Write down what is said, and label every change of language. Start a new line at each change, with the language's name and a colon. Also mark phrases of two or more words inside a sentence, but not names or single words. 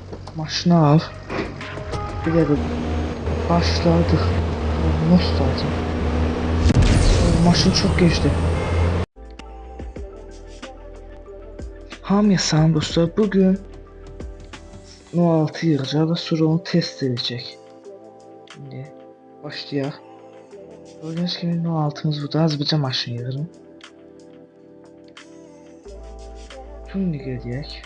Turkish: Maşını al. Bir de başladık. Nasıl lazım? Maşın çok geçti.
Azerbaijani: Hamıya salam dostlar. Bugün No 6 yığacaq və sonra onu test edəcək. Şimdi başlayaq.
Turkish: Gördüğünüz gibi No 6'mız burada.
Azerbaijani: Azıcık maşın yığırım. Tuning edək.